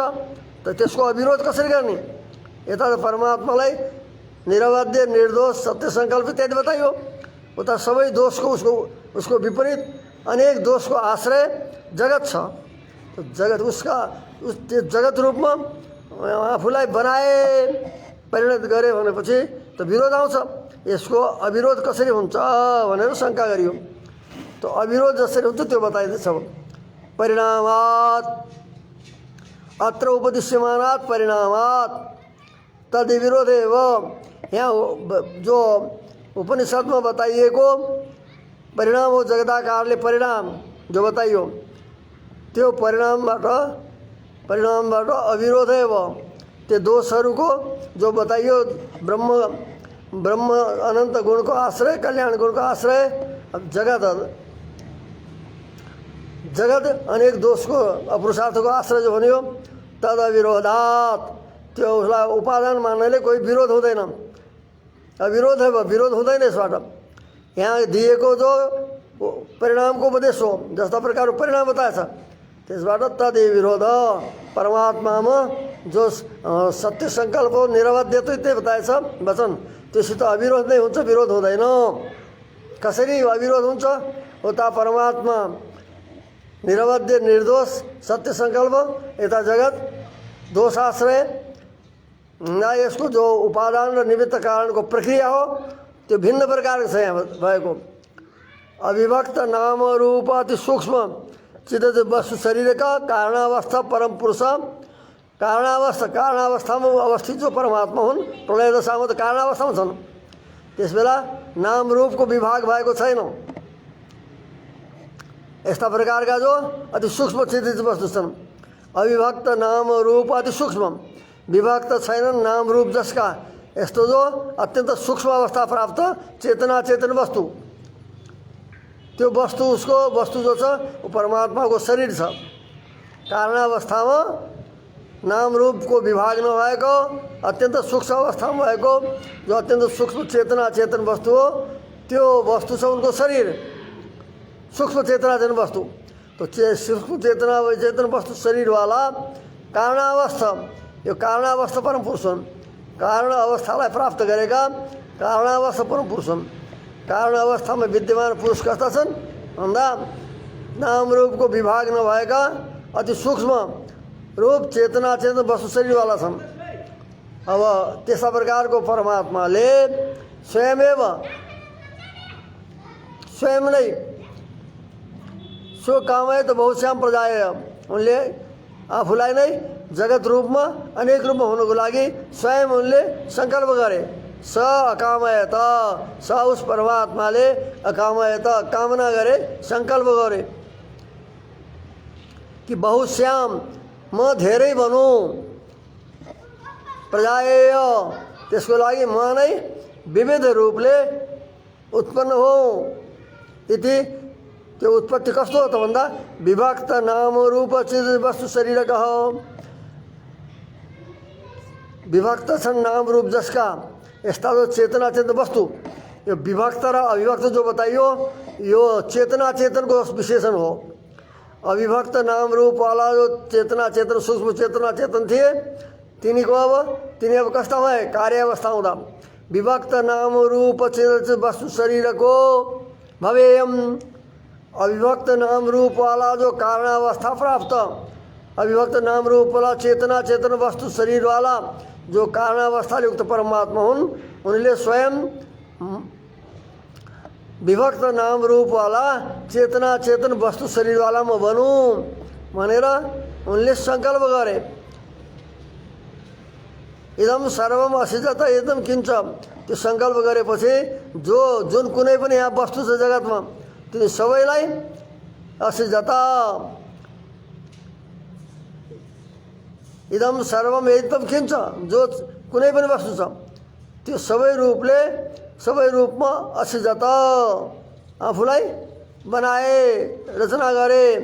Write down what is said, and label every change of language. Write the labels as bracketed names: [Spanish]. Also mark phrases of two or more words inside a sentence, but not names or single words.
[Nepali] त त्यसको अविरोध कसरी गर्ने? यता परमात्मालाई निरवध्य निर्दोष सत्य संकल्प इत्यादि बताइयो उता सबै दोषको उसको विपरीत अनेक दोषको आश्रय जगत छ। तो जगत उस जगत रूपमा आफूलाई बनाए परिणत गरे भनेपछि त विरोध आउँछ। यसको अविरोध कसरी हुन्छ भनेर शङ्का गरियो। तो अविरोध जसरी हुन्छ त्यो बताइदैछ। [Sanskrit] परिणामात् अत्र उपदिश्यमानात् परिणामात् तद विरोधेव। [Nepali] यहाँ जो उपनिषदमा बताइएको परिणाम हो जगदाकारले परिणाम जो बताइयो त्यो परिणामबाट अविरोध है। त्यो दोषहरूको जो बताइयो ब्रह्म अनंत गुण को आश्रय कल्याण गुण को आश्रय जगत अनेक दोष को अपुरुषार्थ को आश्रय जो भन्यो [Sanskrit] तद अविरोधात् [Nepali] त्यो उसलाई उपादान मान्नेले कोही विरोध हुँदैन। अविरोध है विरोध हुँदैन यसबाट। यहाँ दिएको जो परिणामको उपदेश हो जस्ता प्रकारको परिणाम बताएछ त्यसबाट तद विरोध परमात्मामा जो सत्य संकल्प निरवध्यत्व इत्यादि बताएछ वचन त्योसित अविरोध नै हुन्छ विरोध हुँदैन। कसरी अविरोध हुन्छ? उता परमात्मा निरवध्य निर्दोष सत्य संकल्प यता जगत दोषाश्रय यसको जो उपादान र निमित्त कारणको प्रक्रिया हो त्यो भिन्न प्रकारको छ। यहाँ भएको अविभक्त नाम रूप अति सूक्ष्म चित्त वस्तु शरीर का कारणावस्था परम पुरुष कारणावस्थामा अवस्थित जो परमात्मा हुन् प्रलय दशामा त कारणावस्थामा छन्। त्यसबेला नाम रूपको विभाग भएको छैन। यस्ता प्रकारका जो अति सूक्ष्म चित्त वस्तु छन् अविभक्त नाम रूप अति सूक्ष्म विभक्त छैनन् नाम रूप जसका यस्तो जो अत्यन्त सूक्ष्म अवस्था प्राप्त चेतना चेतन वस्तु त्यो वस्तु उसको वस्तु जो छ परमात्माको शरीर छ। कारणावस्थामा नाम रूपको विभाग नभएको अत्यन्त सूक्ष्म अवस्थामा भएको जो अत्यन्त सूक्ष्म चेतना चेतन वस्तु हो त्यो वस्तु छ उनको शरीर सूक्ष्म चेतना चेतन वस्तु। तो सूक्ष्म चेतना चेतन वस्तु शरीरवाला कारणावस्था यो कारणावस्था परम पुरुष हुन्। कारण अवस्थालाई प्राप्त गरेका कारणावस्था परम पुरुष हुन्। कारण अवस्थामा विद्यमान पुरुष कस्ता छन् भन्दा नाम रूपको विभाग नभएका अति सूक्ष्म रूप चेतना चेतन वस्तु शरीरवाला छन्। अब त्यस्ता प्रकारको परमात्माले स्वयं नै [Sanskrit] सो कामय त बहुश्याम प्रजाय [Nepali] उनले आफूलाई नै जगत रूपमा अनेक रूपमा हुनुको लागि स्वयं उनले संकल्प गरे। [Sanskrit] स अकामयत स [Nepali] उस परमात्माले अकामयत कामना गरे संकल्प गरे कि बहुश्याम म धेरै बनूँ प्रजाय त्यसको लागि म नै विविध रूपले उत्पन्न हो इति। त्यो उत्पत्ति कस्तो हो त भन्दा [Sanskrit] विभक्त नाम रूप चिज वस्तु शरीरकः। [Nepali] विभक्त छन् नाम रूप जसका, यस्ता जो चेतना चेतन वस्तु। यो विभक्त र अविभक्त जो बताइयो यो चेतना चेतनको विशेषण हो। अविभक्त नाम रूप वाला जो चेतना चेतन सूक्ष्म चेतना चेतन थिए तिनी अब कस्ता भए कार्य अवस्था हुँदा विभक्त नाम रूप चिज वस्तु शरीरको भवेयम। अविभक्त नाम रूप वाला जो कारणावस्था प्राप्त, अविभक्त नाम रूप वाला चेतना चेतन वस्तु शरीर वाला जो कारणावस्था युक्त परमात्मा हुन् उनले स्वयं विभक्त नाम रूप वाला चेतना चेतन वस्तु शरीर वाला म बनूँ भनेर उनले संकल्प गरे। [Sanskrit] इदम सर्वम असिजत एकदम किंच। [Nepali] त्यो संकल्प गरेपछि जुन कुनै पनि यहाँ वस्तु छ जगतमा ती सबैलाई [Sanskrit] असिजत इदम सर्वम एकदम किंच। [Nepali] जो कुनै पनि वस्तु छ त्यो सबै रूपमा असिजत आफूलाई बनाए रचना गरे।